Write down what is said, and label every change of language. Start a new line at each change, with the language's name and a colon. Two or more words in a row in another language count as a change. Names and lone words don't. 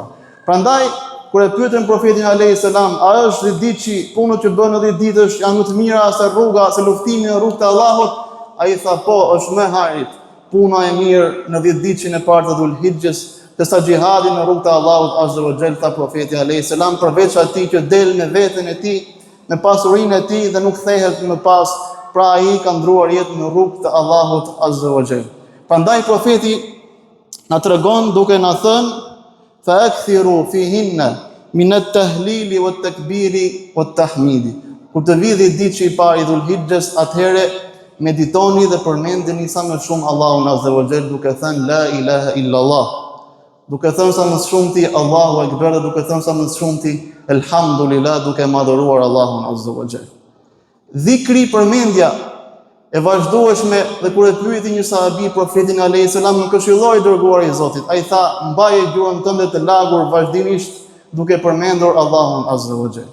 Albanian: Prandaj kur e pyetën profetin
Arabic: عليه السلام,
Albanian: a është 10 ditë që punët që bën në 10 ditësh janë më të mira se rruga, se luftimi në rrugën e Allahut, ai tha po, është më harit puna e mirë në 10 ditëshin e parë të Dhul Hijjës, sa xhihadi në rrugën e Allahut
Arabic: عز وجل,
Albanian: tha profeti
Arabic: عليه السلام,
Albanian: përveç atij që del me veten e tij, me pasurinë e tij dhe nuk kthehet më pas, pra ai ka ndruar jetën në rrugën e Allahut
Arabic: عز وجل.
Albanian: Prandaj profeti na tregon duke na thënë:
Arabic: "فأكثروا فيهن من التهليل والتكبير والتحميد."
Albanian: Kur të vijë 10 ditë i parë i Dhul Hijjës, atëherë meditoni dhe përmendeni sa më shumë Allahun
Arabic: عز وجل
Albanian: duke thënë
Arabic: لا إله إلا الله,
Albanian: duke thënë sa më shumti
Arabic: الله أكبر,
Albanian: dhe duke thënë sa më shumti elhamdulillah, duke madhëruar Allahun
Arabic: عز وجل.
Albanian: Dhikri, përmendja e vazhdueshme, dhe kur e pyeti një sahabi profetin
Arabic: عليه السلام,
Albanian: më këshilloi dërguari i Zotit, ai tha: "Mbaje gjuhën tënde të lagur vazhdimisht duke përmendur Allahun
Arabic: عز وجل."